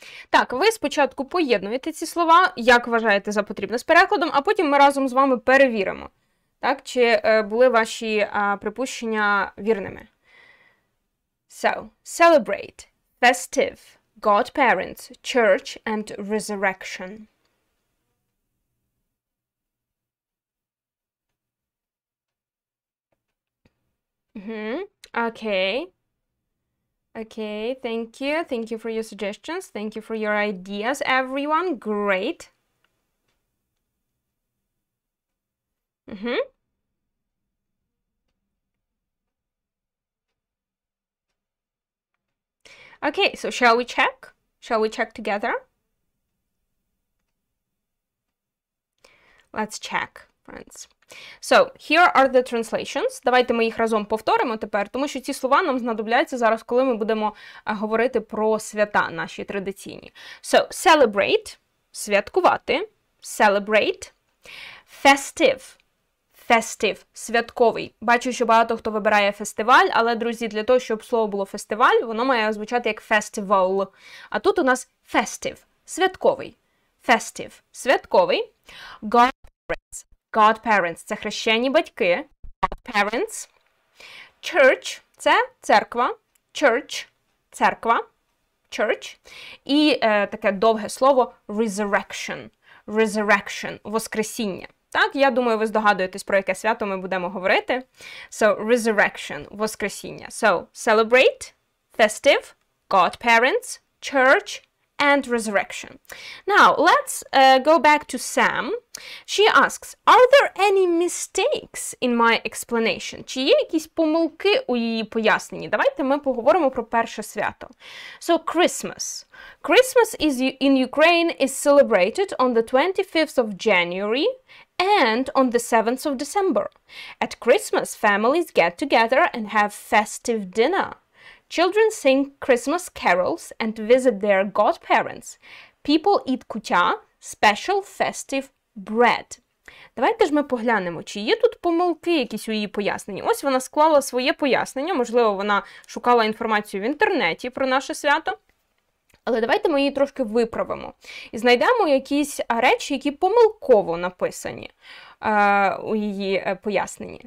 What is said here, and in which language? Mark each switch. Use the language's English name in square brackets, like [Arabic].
[Ukrainian] Так, ви спочатку поєднуєте ці слова, як вважаєте за потрібне з перекладом, а потім ми разом з вами перевіримо, так, чи були ваші припущення вірними. [English] So, celebrate, festive, godparents, church and resurrection. Okay. Okay, thank you. Thank you for your suggestions. Thank you for your ideas, everyone. Great. Okay, so shall we check? Shall we check together? Let's check, friends. So, here are the translations. [Ukrainian] Давайте ми їх разом повторимо тепер, тому що ці слова нам знадобляться зараз, коли ми будемо говорити про свята наші традиційні. [English] So, celebrate – святкувати. Celebrate. Festive – festive – святковий. [Ukrainian] Бачу, що багато хто вибирає фестиваль, але, друзі, для того, щоб слово було фестиваль, воно має звучати як festival. А тут у нас festive – святковий. [English] Festive – святковий. [Ukrainian] Godparents – godparents – це хрещені батьки. [English] Godparents. [Ukrainian] Church – це церква. [English] Church – церква. Church. [Ukrainian] І таке довге слово resurrection. [English] Resurrection – воскресіння. [Ukrainian] Так, я думаю, ви здогадуєтесь, про яке свято ми будемо говорити. [English] So, resurrection – воскресіння. So, celebrate, festive, godparents, church, and resurrection. Now, let's go back to Sam. She asks, are there any mistakes in my explanation? [Ukrainian] Чи є якісь помилки у її поясненні? Давайте ми поговоримо про перше свято. [English] So, Christmas. Christmas in Ukraine is celebrated on the 25th of January and on the 7th of December. At Christmas, families get together and have festive dinner. Children sing Christmas carols and visit their godparents. People eat kutya, special festive bread. [Ukrainian] Давайте ж ми поглянемо, чи є тут помилки якісь у її поясненні. Ось вона склала своє пояснення, можливо, вона шукала інформацію в інтернеті про наше свято. Але давайте ми її трошки виправимо. І знайдемо якісь речі, які помилково написані у її поясненні.